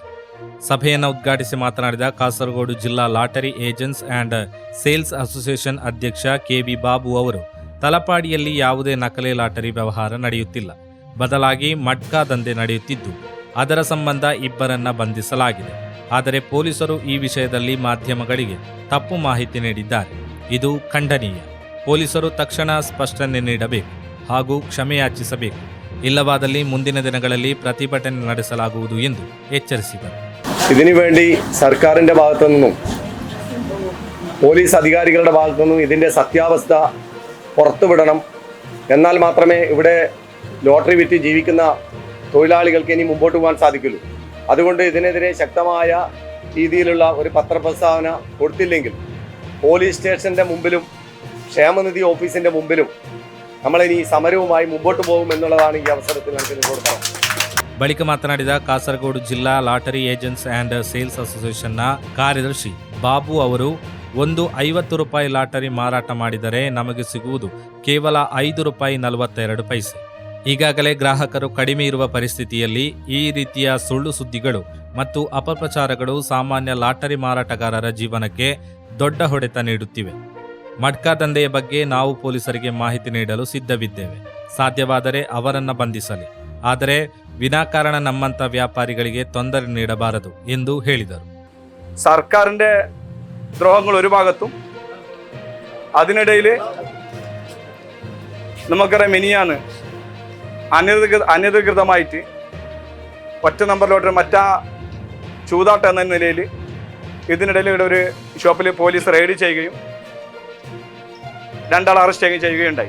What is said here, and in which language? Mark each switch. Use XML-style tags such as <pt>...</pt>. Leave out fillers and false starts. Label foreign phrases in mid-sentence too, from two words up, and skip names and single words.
<kn>ಸಭೆಯನ್ನು ಉದ್ಘಾಟಿಸಿ ಮಾತನಾಡಿದ ಕಾಸರಗೋಡು ಜಿಲ್ಲಾ ಲಾಟರಿ ಏಜೆಂಟ್ಸ್ ಆ್ಯಂಡ್ ಸೇಲ್ಸ್ ಅಸೋಸಿಯೇಷನ್ ಅಧ್ಯಕ್ಷ ಕೆವಿ ಬಾಬು ಅವರು, ತಲಪಾಡಿಯಲ್ಲಿ ಯಾವುದೇ ನಕಲಿ ಲಾಟರಿ ವ್ಯವಹಾರ ನಡೆಯುತ್ತಿಲ್ಲ, ಬದಲಾಗಿ ಮಟ್ಕಾ ದಂಧೆ ನಡೆಯುತ್ತಿದ್ದು ಅದರ ಸಂಬಂಧ ಇಬ್ಬರನ್ನ ಬಂಧಿಸಲಾಗಿದೆ. ಆದರೆ ಪೊಲೀಸರು ಈ ವಿಷಯದಲ್ಲಿ ಮಾಧ್ಯಮಗಳಿಗೆ ತಪ್ಪು ಮಾಹಿತಿ ನೀಡಿದ್ದಾರೆ. ಇದು ಖಂಡನೀಯ. ಪೊಲೀಸರು ತಕ್ಷಣ ಸ್ಪಷ್ಟನೆ ನೀಡಬೇಕು ಹಾಗೂ ಕ್ಷಮೆಯಾಚಿಸಬೇಕು. ഇല്ലവാദലി ಮುಂದಿನ ದಿನಗಳಲ್ಲಿ ಪ್ರತಿಭಟನೆ ನಡೆಸಲಾಗುವುದು ಎಂದು ಎಚ್ಚರಿಸಿದರು.</kn> <ml>ഇതിനു വേണ്ടി സർക്കാരിന്റെ ഭാഗത്തു നിന്നും പോലീസ് അധികാരികളുടെ ഭാഗത്തു നിന്നും ഇതിന്റെ സത്യാവസ്ഥ പുറത്തുവിടണം. എന്നാൽ മാത്രമേ ഇവിടെ ലോട്ടറി വിറ്റ് ജീവിക്കുന്ന തൊഴിലാളികൾക്ക് ഇനി മുമ്പോട്ട് പോകാൻ സാധിക്കുള്ളൂ. അതുകൊണ്ട് ഇതിനെതിരെ ശക്തമായ രീതിയിലുള്ള ഒരു പത്രപ്രസ്താവന കൊടുത്തില്ലെങ്കിൽ പോലീസ് സ്റ്റേഷന്റെ മുമ്പിലും ക്ഷേമനിധി ഓഫീസിന്റെ മുമ്പിലും നമ്മളിനി സമരവുമായി മുമ്പോട്ട് പോകും എന്നുള്ളതാണ് ഈ അവസരത്തിൽ നമുക്ക് നിങ്ങളോട് പറയാം.</ml> <kn>ಬಳಿಕ ಮಾತನಾಡಿದ ಕಾಸರಗೋಡು ಜಿಲ್ಲಾ ಲಾಟರಿ ಏಜೆಂಟ್ಸ್ ಆ್ಯಂಡ್ ಸೇಲ್ಸ್ ಅಸೋಸಿಯೇಷನ್ನ ಕಾರ್ಯದರ್ಶಿ ಬಾಬು ಅವರು, ಒಂದು 50 ರೂಪಾಯಿ ಲಾಟರಿ ಮಾರಾಟ ಮಾಡಿದರೆ ನಮಗೆ ಸಿಗುವುದು ಕೇವಲ ₹5.42. ಈಗಾಗಲೇ ಗ್ರಾಹಕರು ಕಡಿಮೆ ಇರುವ ಪರಿಸ್ಥಿತಿಯಲ್ಲಿ ಈ ರೀತಿಯ ಸುಳ್ಳು ಸುದ್ದಿಗಳು ಮತ್ತು ಅಪಪ್ರಚಾರಗಳು ಸಾಮಾನ್ಯ ಲಾಟರಿ ಮಾರಾಟಗಾರರ ಜೀವನಕ್ಕೆ ದೊಡ್ಡ ಹೊಡೆತ ನೀಡುತ್ತಿವೆ. ಮಟ್ಕಾ ದಂಧೆಯ ಬಗ್ಗೆ ನಾವು ಪೊಲೀಸರಿಗೆ ಮಾಹಿತಿ ನೀಡಲು ಸಿದ್ಧವಿದ್ದೇವೆ. ಸಾಧ್ಯವಾದರೆ ಅವರನ್ನು ಬಂಧಿಸಲಿ, ಆದರೆ ವಿನಾಕಾರಣ ನಮ್ಮಂಥ ವ್ಯಾಪಾರಿಗಳಿಗೆ ತೊಂದರೆ ನೀಡಬಾರದು ಎಂದು ಹೇಳಿದರು.</kn> <ml>സർക്കാരിന്റെ ദ്രോഹങ്ങൾ ഒരു ഭാഗത്തും, അതിനിടയിൽ നമുക്കറിയാം മിനിയാന്ന് അനധികൃതമായിട്ട് ഒറ്റ നമ്പർ ലോട്ടറി മറ്റാ ചൂതാട്ടം എന്ന നിലയിൽ ഇതിനിടയിൽ ഇവിടെ ഒരു ഷോപ്പിൽ പോലീസ് റെയ്ഡ് ചെയ്യുകയും 2 ആളെ അറസ്റ്റ് ചെയ്യുകയുണ്ടായി.</ml>